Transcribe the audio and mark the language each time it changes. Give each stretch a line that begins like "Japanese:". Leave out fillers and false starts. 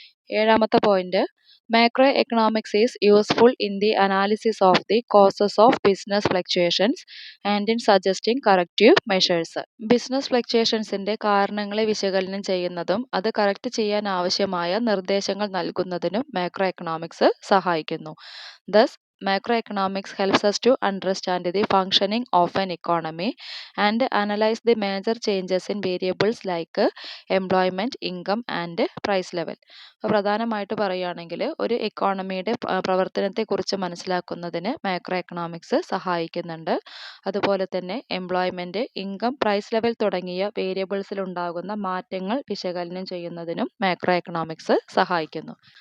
Malayalam: ഏഴാമത്തെ point,
English: Macroeconomics is useful in the analysis of the causes of business fluctuations and in suggesting corrective measures.
Malayalam: Business ഫ്ലക്ച്വേഷൻസിന്റെ കാരണങ്ങളെ വിശകലനം ചെയ്യുന്നതും അത് correct ചെയ്യാൻ ആവശ്യമായ നിർദ്ദേശങ്ങൾ നൽകുന്നതിനും മാക്രോ എക്കണോമിക്സ് സഹായിക്കുന്നു.
English: Thus macroeconomics helps us to understand the functioning of an economy and analyze the major changes in variables like employment, income and price level.
Malayalam: പ്രധാനമായിട്ട് പറയുകയാണെങ്കിൽ ഒരു എക്കോണമിയുടെ പ്രവർത്തനത്തെക്കുറിച്ച് മനസ്സിലാക്കുന്നതിന് മാക്രോ എക്കണോമിക്സ് സഹായിക്കുന്നുണ്ട്. അതുപോലെ തന്നെ എംപ്ലോയ്മെൻറ്റ്, ഇൻകം, പ്രൈസ് ലെവൽ തുടങ്ങിയ വേരിയബിൾസിൽ ഉണ്ടാകുന്ന മാറ്റങ്ങൾ വിശകലനം ചെയ്യുന്നതിനും മാക്രോ എക്കണോമിക്സ് സഹായിക്കുന്നു.